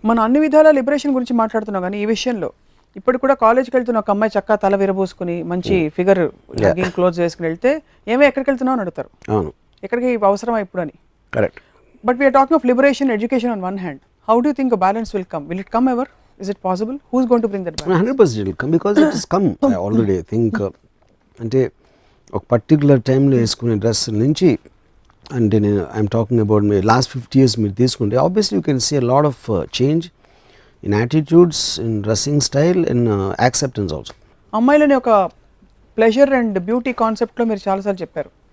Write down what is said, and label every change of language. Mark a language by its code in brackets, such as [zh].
[te] మనం అన్ని విధాల లిబరేషన్ గురించి మాట్లాడుతున్నాం కానీ ఈ విషయంలో ఇప్పుడు కూడా కాలేజ్కి వెళ్తున్న ఒక అమ్మాయి చక్కగా తల విరబోసుకుని మంచి ఫిగర్ క్లోజ్ వేసుకుని వెళ్తే ఏమో ఎక్కడికి వెళ్తున్నావు అని అడుగుతారు. అవును, ఎక్కడికి అవసరమా ఇప్పుడు అని. Correct. [en] But we are talking of liberation, education on one hand. How do think a balance will come? Will it come ever? Is it possible? Who's going to bring that balance? 100% it will come because it has come already. I think [te] అంటే ఒక particular టైంలో వేసుకునే dress నుంచి అంటే నేను [en] I'm talking about మీ last 50 years [te] మీరు తీసుకుంటే [en] Obviously you can see a lot of change in attitudes, in dressing style, in acceptance also. [te] అమ్మాయిలని ఒక ప్లెజర్ అండ్ బ్యూటీ కాన్సెప్ట్లో మీరు చాలాసార్లు చెప్పారు.